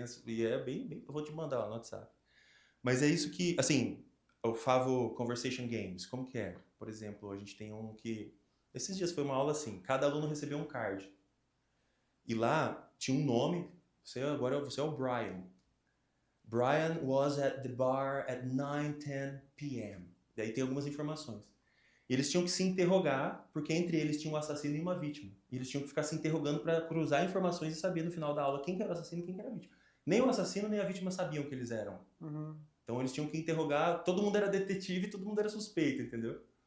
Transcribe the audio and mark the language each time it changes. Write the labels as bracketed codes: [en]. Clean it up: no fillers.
[pt] E é bem... Eu vou te mandar lá no WhatsApp. Mas é isso que, assim, o Favo Conversation Games, como que é? Por exemplo, a gente tem um que... Esses dias foi uma aula assim, cada aluno recebeu um card. E lá tinha um nome, você é o Brian. [en] Brian was at the bar at 9:10 p.m. [pt] Daí tem algumas informações. E eles tinham que se interrogar, porque entre eles tinha um assassino e uma vítima. E eles tinham que ficar se interrogando para cruzar informações e saber no final da aula quem que era o assassino e quem que era a vítima. Nem o assassino nem a vítima sabiam que eles eram. Então eles tinham que interrogar, todo mundo era detetive e todo mundo era suspeito, entendeu?